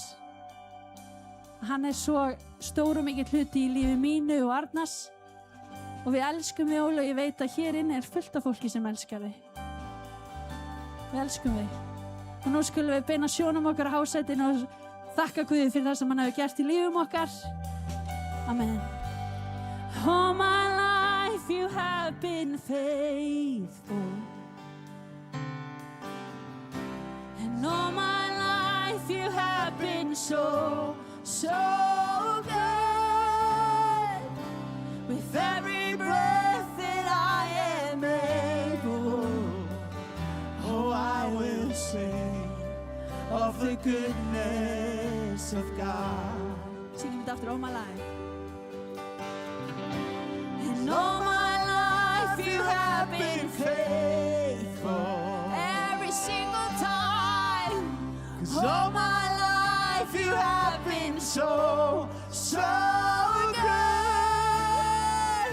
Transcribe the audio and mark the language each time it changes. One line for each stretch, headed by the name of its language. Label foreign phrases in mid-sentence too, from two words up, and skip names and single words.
Icelandic: Hann er svo stór og mikill hluti í lífi mínu og Arnars og við elskum þig Óla og ég veit að hér inni er fullt af fólki sem elskar þig. Við elskum þig. Og nú skulum við beina sjónum okkar á hásætinu og þakka Guði fyrir það sem hann hefur gert í lífum okkar. Amen.
English: All my life you have been faithful and all my life you have been so good. With every breath that I am able, oh, I will sing of the goodness of God.
Icelandic: Syngjum þetta aftur,
English: all my life. And all my life you have been faithful every single time. 'Cause all my life you have been so good.